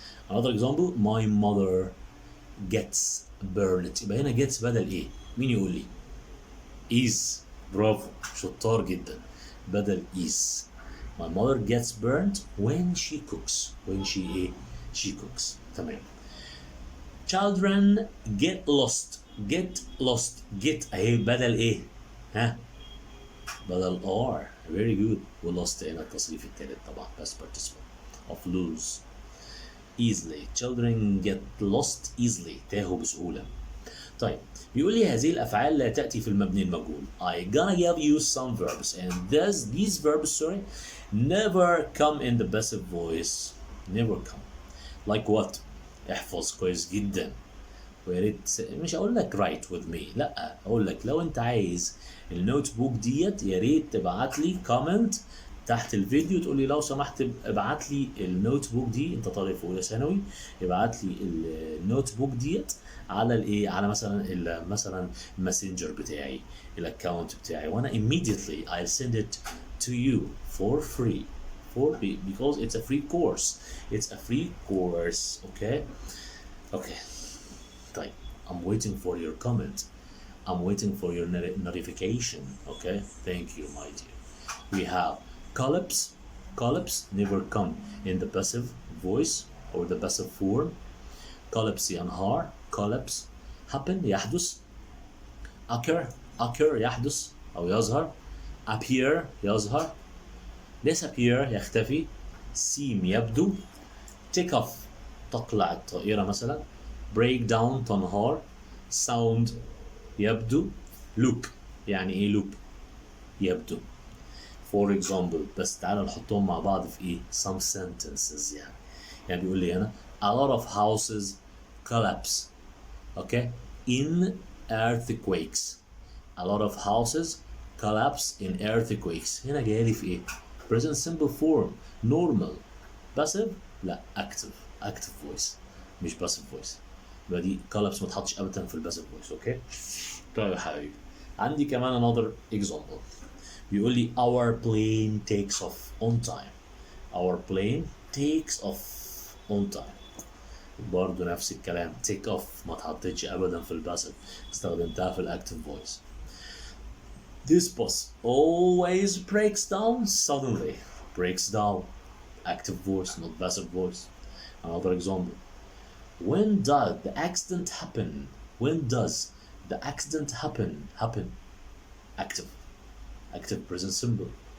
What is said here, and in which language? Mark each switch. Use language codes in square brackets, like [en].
[en] another example my mother gets burned. [ar] يبقى هنا gets بدل ايه؟ مين يقول لي؟ is. برافو شطار جدا. بدل is. [en] my mother gets burned when she cooks. she cooks. تمام. children get lost. [ar] get اهي بدل ايه؟ ها؟ بدل are. [en] very good. lost [ar] هنا التصريف الثالث طبعا [en] past participle of lose. easily. children get lost easily. [ar] تاهوا بسهولة. طيب بيقول لي هذه الأفعال لا تأتي في المبني المجهول. [en] I gonna give you some verbs and these verbs never come in the passive voice. never come. like what؟ [ar] احفظ كويس جدا. ويا ريت مش هقول لك [en] write with me، [ar] لا اقول لك لو انت عايز النوت بوك ديت يا ريت تبعت لي كومنت تحت الفيديو تقول لي لو سمحت ابعت لي النوت بوك دي، انت طالب في اولى ثانوي ابعت لي النوت بوك ديت على الايه، على مثلا الماسنجر بتاعي، الاكونت بتاعي، وانا [en] immediately I'll send it to you for free because it's a free course. okay طيب I'm waiting for your comment. I'm waiting for your notification. okay thank you my dear. we have collapse never come in the passive voice or the passive form. collapse ينهار. collapse happen يحدث. [ar] occur يحدث أو يظهر. appear يظهر. disappear يختفي. seem يبدو. take off تقلع الطائرة مثلا. break down تنهار. sound يبدو. look يعني ايه look؟ يبدو. [en] for example [ar] بس تعالوا نحطهم مع بعض في ايه؟ [en] some sentences [ar] يعني بيقول لي هنا [en] a lot of houses collapse in earthquakes. a lot of houses collapse in earthquakes. [ar] هنا جاي لي في ايه؟ [en] present simple form. normal. passive لا active voice مش passive voice. [ar] يبقى دي collapse ما تحطش ابدا في الباسيف voice. طيب يا حبيبي عندي كمان [en] another example بيقول لي our plane takes off on time. our plane takes off on time. [ar] برضه نفس الكلام take off ما تحطتش ابدا في الباسيف، استخدمتها في الاكتيف voice. [en] this bus always breaks down suddenly. breaks down active voice not passive voice. another example when does the accident happen. when does the accident happen active present simple.